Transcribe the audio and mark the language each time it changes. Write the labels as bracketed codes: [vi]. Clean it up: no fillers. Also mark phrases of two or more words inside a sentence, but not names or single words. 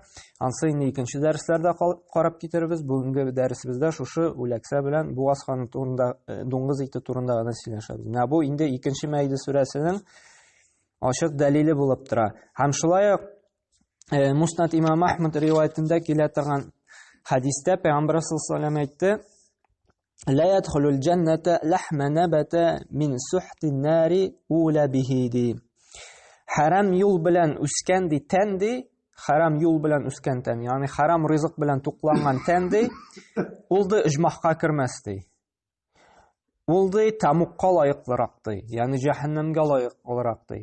[tt] Ансы инде икенче дәресләрдә карап китербез. Бүгенге дәресебездә шушы үләксә белән бугаз каны турында, дуңгыз ите турында гына сөйләшәбез. Менә бу инде икенче Мәйдә сүрәсенең ачык дәлиле булып тора. Һәм шулай ук Муснад имам Ахмад риваятендә килә торган хадистә Пәйгамбәр [ar] صلى الله عليه وسلم [tt] әйтте: [ar] لا يدخل الجنة لحم نبت من سحت النار أولى به دي. [tt] Харам юл белән үскән ди тән ди, харам юл белән үскән тән, ягъни харам ризык белән тукланган тән ди, ул ди иҗмахка кермәс ди. Ул ди тамукка лаеклырак ди, ягъни җәһәннәмгә лаеклырак ди.